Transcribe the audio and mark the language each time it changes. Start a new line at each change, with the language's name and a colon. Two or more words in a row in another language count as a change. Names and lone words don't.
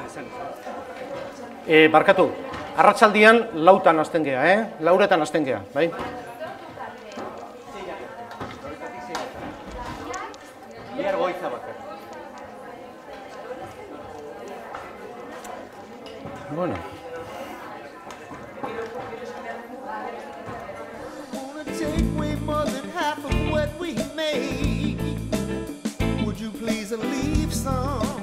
Basque: Barkatu, arratsaldian lautan hasten gea, lauretan hasten gea, bai? Bihar goiza bakar. Bueno.
English: Take way more than half of what we made. Would you please leave some?